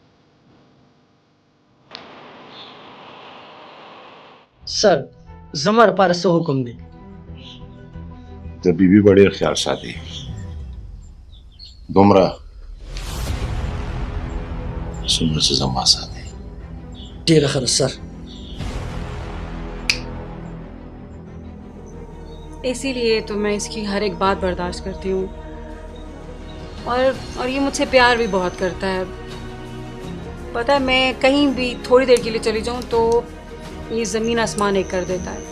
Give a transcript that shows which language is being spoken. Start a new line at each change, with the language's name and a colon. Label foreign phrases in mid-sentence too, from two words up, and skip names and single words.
Pashto: سر زما لپاره څه حکم دی؟ د بیبي به ډېر خیال ساتي. دومره څومره چې زما ساتي. ډېره ښه ده سر.
Hindi: इसीलिए तो मैं इसकी हर एक बात बर्दाश्त करती हूँ और ये मुझसे प्यार भी बहुत करता है. पता है मैं कहीं भी थोड़ी देर के लिए चली जाऊँ तो ये ज़मीन आसमान एक कर देता है.